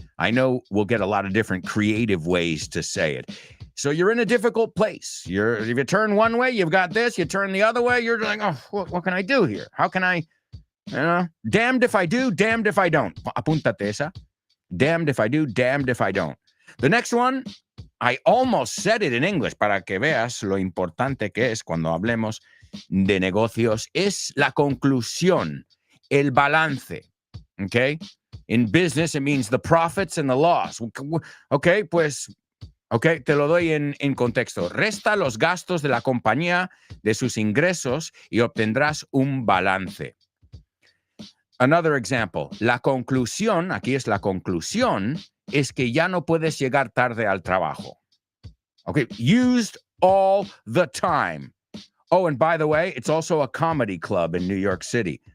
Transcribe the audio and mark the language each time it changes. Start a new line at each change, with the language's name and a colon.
English: I know we'll get a lot of different creative ways to say it. So you're in a difficult place. If you turn one way, you've got this. You turn the other way, you're like, what can I do here? How can I, damned if I do, damned if I don't.
Spanish: Apúntate esa.
English: Damned if I do, damned if I don't. The next one, I almost said it in English
Spanish: para que veas lo importante que es cuando hablemos de negocios, es la conclusión, el balance, okay?
English: In business, it means the profits and the loss.
Spanish: Okay, pues, okay, te lo doy en contexto. Resta los gastos de la compañía de sus ingresos y obtendrás un balance.
English: Another example,
Spanish: la conclusión, aquí es la conclusión, es que ya no puedes llegar tarde al trabajo.
English: Okay, used all the time. Oh, and by the way, it's also a comedy club in New York City.